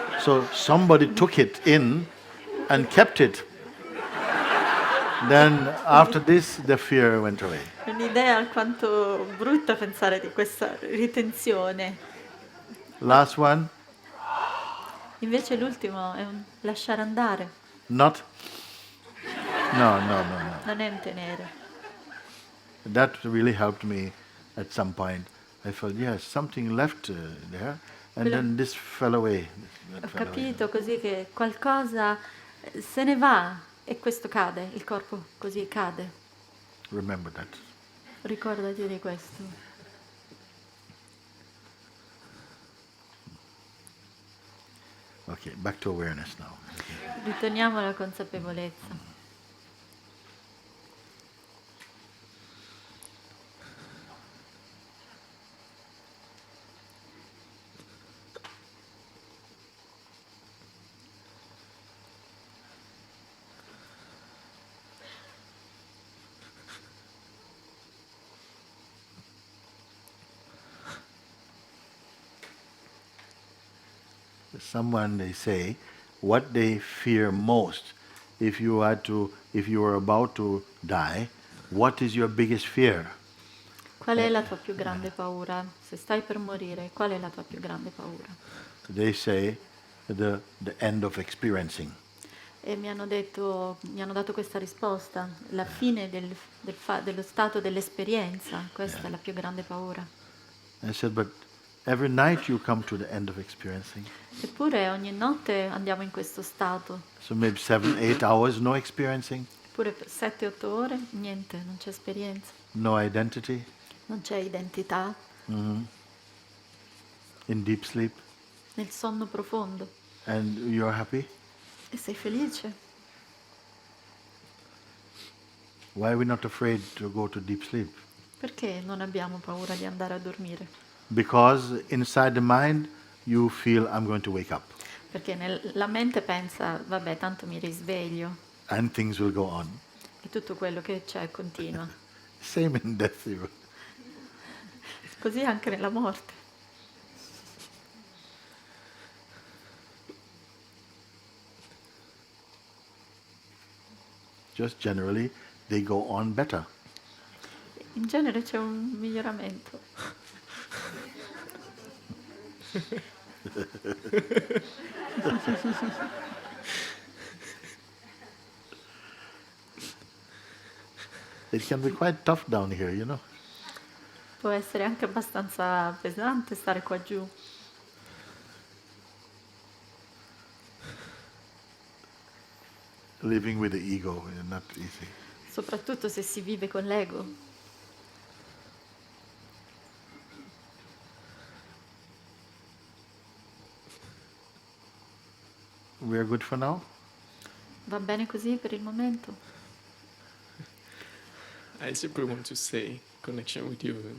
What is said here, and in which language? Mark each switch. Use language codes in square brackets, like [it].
[en] So somebody took it in and kept it. Then after this, the fear went away. [it] È un'idea alquanto brutta pensare di questa ritenzione. [en] Last one, [it] Invece l'ultimo è un lasciare andare, [en] not. No. [it] non è un tenere. [en] That really helped me at some point. I felt, yes, something left there, and then this fell away. That [it] Ho [en] fell away. [it] capito così che qualcosa se ne va e questo cade, il corpo così cade. [en] Remember that. [it] Ricordati di questo. [en] Okay, back to awareness now. [it] Ritorniamo alla consapevolezza. [en] Someone, they say, what they fear most, if you were about to die, what is your biggest fear? [it] Qual è la tua più grande paura? Se stai per morire, qual è la tua più grande paura? [en] They say the end of experiencing. [it] E mi hanno dato questa risposta, la fine dello stato dell'esperienza, questa è la più grande paura. [en] I said, but every night you come to the end of experiencing. [it] Eppure ogni notte andiamo in questo stato, [en] So maybe 7-8 hours, no experiencing, [it] eppure per 7-8 ore niente, non c'è esperienza, [en] no identity, [it] non c'è identità, [en] in deep sleep, [it] nel sonno profondo. [en] and you're happy. [it] E sei felice? [en] Why are we not afraid to go to deep sleep? [it] Perché non abbiamo paura di andare a dormire? [en] Because inside the mind you feel I'm going to wake up [it] Perché la mente pensa, vabbè, tanto mi risveglio [en] and things will go on. [it] e tutto quello che c'è continua. [en] Same in death even. [it] Così anche nella morte. [en] Just generally they go on better. [it] In genere c'è un miglioramento. [en] It can be quite tough down here, you know. [it] Può essere anche abbastanza pesante stare qua giù, [en] Living with the ego is not easy. [it] soprattutto se si vive con l'ego. [en] We are good for now? [it] Va bene così per il momento? [en] I simply want to say connection with you.